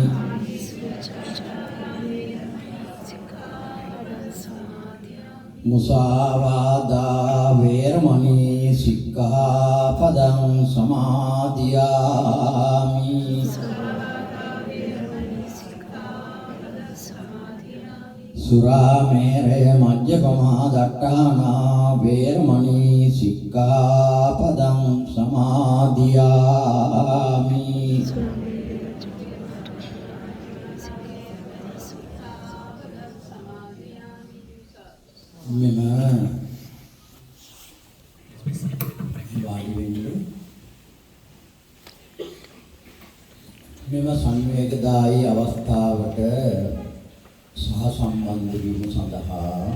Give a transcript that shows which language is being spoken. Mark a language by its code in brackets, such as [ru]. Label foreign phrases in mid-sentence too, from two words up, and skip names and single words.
[pi] Musāvādā veramani sikkhapadam samadhiyami, Surāmeraya majjapamādaṭṭhānā veramani sikkhapadam samadhiyami, [si] මෙම වාඩි වෙන්න මෙම සංවේගදායී අවස්ථාවට සහ සම්බන්ධ වීම සඳහා